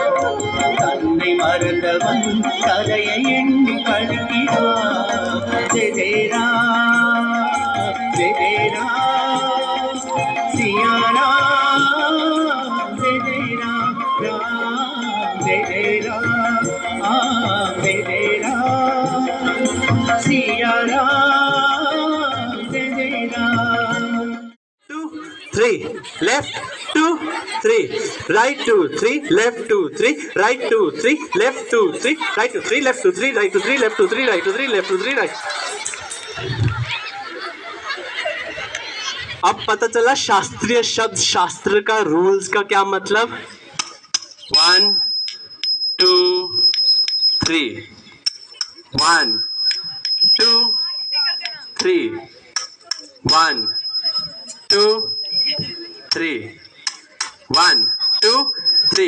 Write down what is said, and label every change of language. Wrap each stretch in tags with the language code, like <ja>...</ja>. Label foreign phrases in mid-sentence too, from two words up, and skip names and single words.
<ta>தன்னை மறந்தவன் கதையை எண்ணி கழிக்கிறார்.</ta> <hi>जय जय राम जय जय राम सिया राम जय जय राम राम जय जय राम जय जय राम सिया राम जय जय राम।</hi> <en>2 3 left 2 3 right 2 3 left 2 3 right 2 3 left 2 3 right 2 3 left 2 3 right 2 3 left 2 3 right 2 3 left 2 3 right.</en> <hi>अब पता चला शास्त्रीय शब्द शास्त्र का रूल्स का क्या मतलब. 1 2 3 1 2 3 1 2 3 1 2 3</hi>